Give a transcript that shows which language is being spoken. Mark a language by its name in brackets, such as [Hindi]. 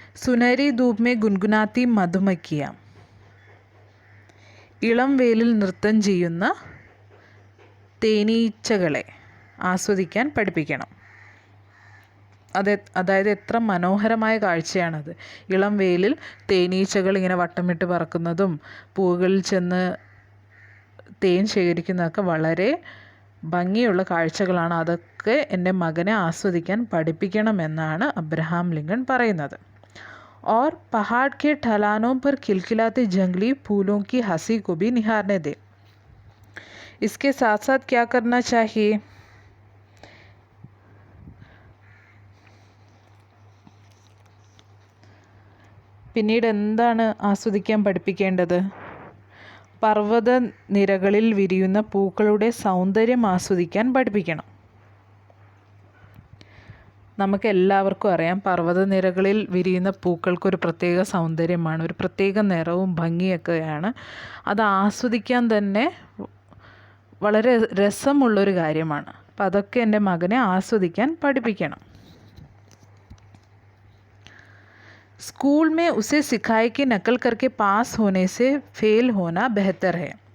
[Hindi] सुनहरी धूप में गुनगुनाती मधुमक्खियाँ. [Malayalam] ഇളം വെയിലിൽ നൃത്തം ചെയ്യുന്ന തേനീച്ചകളെ ആസ്വദിക്കാൻ പഠിപ്പിക്കണം. അതായത് എത്ര മനോഹരമായ കാഴ്ചയാണത്. ഇളം വെയിലിൽ തേനീച്ചകൾ ഇങ്ങനെ വട്ടമിട്ട് പറക്കുന്നതും പൂവുകളിൽ ചെന്ന് തേൻ ശേഖരിക്കുന്നതൊക്കെ വളരെ ഭംഗിയുള്ള കാഴ്ചകളാണ്. അതൊക്കെ എൻ്റെ മകനെ ആസ്വദിക്കാൻ പഠിപ്പിക്കണമെന്നാണ് അബ്രഹാം ലിങ്കൻ പറയുന്നത്. [Hindi] और पहाड़ के ढलानों पर खिलखिलाते जंगली फूलों की हंसी को भी निहारने दे. इसके साथ साथ क्या करना चाहिए? [Malayalam] പിന്നീട് എന്താണ് ആസ്വദിക്കാൻ പഠിപ്പിക്കേണ്ടത്? പർവ്വത നിരകളിൽ വിരിയുന്ന പൂക്കളുടെ സൗന്ദര്യം ആസ്വദിക്കാൻ പഠിപ്പിക്കണം. നമുക്ക് എല്ലാവർക്കും അറിയാം, പർവ്വതനിരകളിൽ വിരിയുന്ന പൂക്കൾക്കൊരു പ്രത്യേക സൗന്ദര്യമാണ്, ഒരു പ്രത്യേക നിറവും ഭംഗിയൊക്കെയാണ്. അത് ആസ്വദിക്കാൻ തന്നെ വളരെ രസമുള്ളൊരു കാര്യമാണ്. അപ്പം അതൊക്കെ എൻ്റെ മകനെ ആസ്വദിക്കാൻ പഠിപ്പിക്കണം. [Hindi] स्कूल में उसे सिखाए कि नकल करके पास होने से फेल होना बेहतर है.